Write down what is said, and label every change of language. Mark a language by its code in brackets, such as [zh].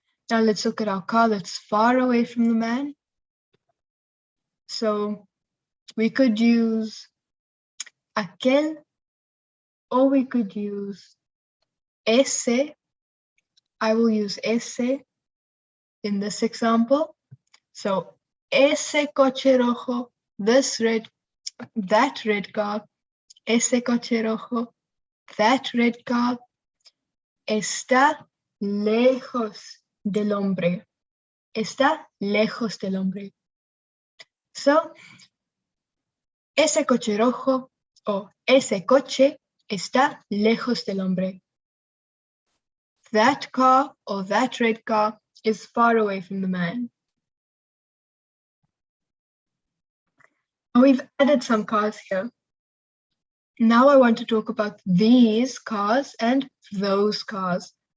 [en] Now let's look at our car that's far away from the man. So we could use aquel, or we could use ese. I will use ese in this example. [es] So ese coche rojo, [en] that red car, [es] ese coche rojo, that red car, está lejos del hombre. Está lejos del hombre. So, ese coche rojo o ese coche está lejos del hombre. [en] That car or that red car is far away from the man. We've added some cars here. Now I want to talk about these cars and those cars.